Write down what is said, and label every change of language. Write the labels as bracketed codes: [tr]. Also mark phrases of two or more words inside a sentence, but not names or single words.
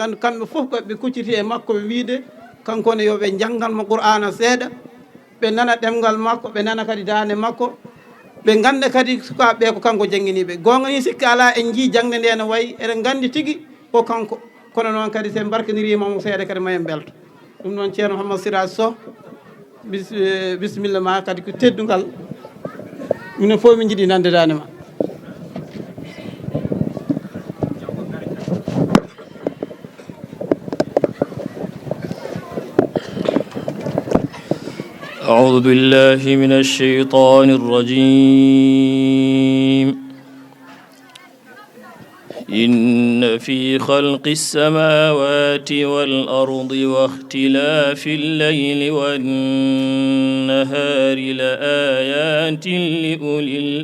[ff] gandu kamɓe foof koɓe kucciti e makko ɓe wiide kankone yoɓe jangganmo Qur'ana seeɗa ɓe nana ɗemgal makko ɓe nana kadi dande makko ɓe ganda kadi sukaɓe ko kanko jangguiniɓe gonga ni sikki ala en jii jangde nde no wayi eɗen gandi tigui ko kanko kono noon kadi sen barkanirimamo seeɗa kadi mayen belto ɗum noon ceerno Mouhamadou Siraj Sow bisimilla ma kadi ko teddugal minen fof min jiiɗi nande dande ma. [ar] أعوذ بالله من الشيطان الرجيم إن في خلق السماوات والأرض واختلاف الليل والنهار لآيات لأولي